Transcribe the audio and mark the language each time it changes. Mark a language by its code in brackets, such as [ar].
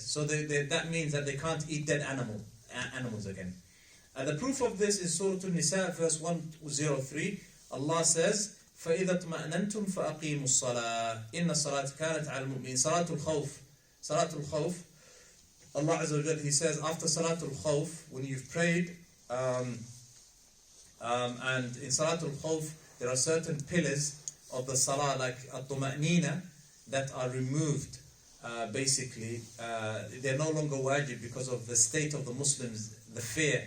[en] So that means that they can't eat dead animals again. And the proof of this is Surah An-Nisa, verse 103. Allah says, [ar] فَإِذَا اطْمَأْنَنْتُمْ فَأَقِيمُوا الصَّلَاةَ إِنَّ الصَّلَاةَ كَانَتْ عَلَى الْمُؤْمِنِينَ. [en] Salatul Khawf. Allah Azza wa Jalla, He says, after Salatul Khawf, when you've prayed, and in Salatul Khawf, there are certain pillars of the Salah, like At-Tuma'nina, that are removed. basically they're no longer wajib because of the state of the Muslims, the fear.